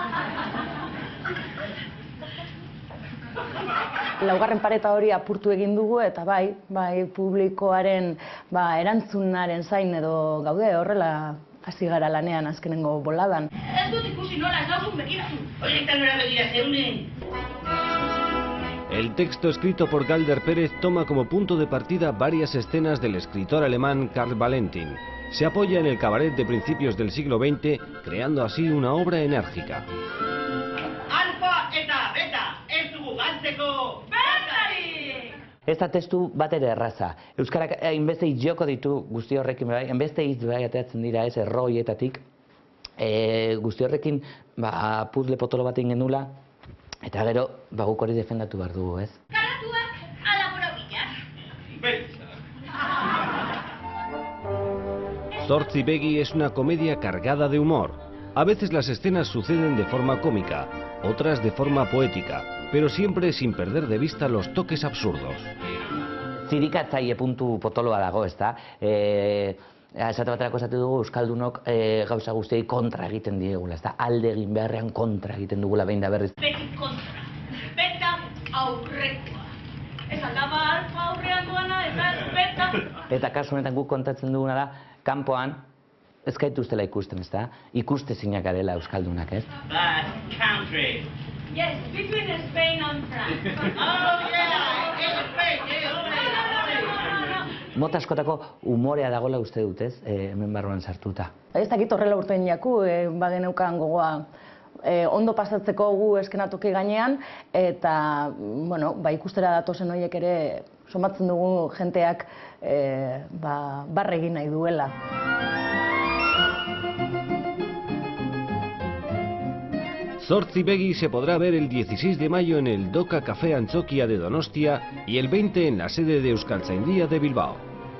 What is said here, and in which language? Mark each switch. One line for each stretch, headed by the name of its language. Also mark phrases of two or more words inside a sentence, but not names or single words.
Basque: Laugarren pareta hori apurtu egin dugu eta bai publikoaren erantzunaren zain edo gaude, horrela hasi gara lanean azkenengo boladan. Ez dut ikusi nola, ez dauzun begiratu. Horietan nora begira zeunen.
Spanish: El texto escrito por Galder Pérez toma como punto de partida varias escenas del escritor alemán Karl Valentin. Se apoya en el cabaret de principios del siglo XX, creando así una obra enérgica.
Basque: Alfa eta beta, ez dugu galtzeko bertarik! Ez da testu bat ere erraza. Euskarak hainbeste hitz joko ditu guzti horrekin, hainbeste hitz bai ateratzen dira ez erroietatik. Guzti horrekin puzzle potolo bat egin genula, eta gero guk hori defendatu behar dugu, ez? Karatuak ala borobillak. Beltza.
Spanish: Zortzi Begi es una comedia cargada de humor. A veces las escenas suceden de forma cómica, otras de forma poética, pero siempre sin perder de vista los toques absurdos.
Basque: Zirikatzaile puntu potoloa dago, ez da? Esate baterako esate dugu euskaldunok gauza guztiei kontra egiten diegula, ez da? Alde egin beharrean kontra egiten dugula behin da berriz. Beti kontra, beta aurrekoa. Ez aldaba alfa aurrean duana, eta beta. Eta kasu honetan guk kontatzen duguna da, kanpoan ez gaituztela ikusten, ez da? Ikustezinak garela euskaldunak, ez?
English: But country. Yes, between Spain and France. Oh yeah, in Spain,
Basque: mota askotako umorea dagoela uste dut, ez, hemen barruan sartuta. Ez dakit horrela urtein jaku, bageneukan gogoa ondo pasatzeko gu eskenatoki gainean, eta, bueno, ikustera datozen horiek ere somatzen dugu jenteak barre egin nahi duela.
Spanish: Zortzi Begi se podrá ver el 16 de mayo en el Doca Café Antzokia de Donostia y el 20 en la sede de Euskaltzaindia de Bilbao.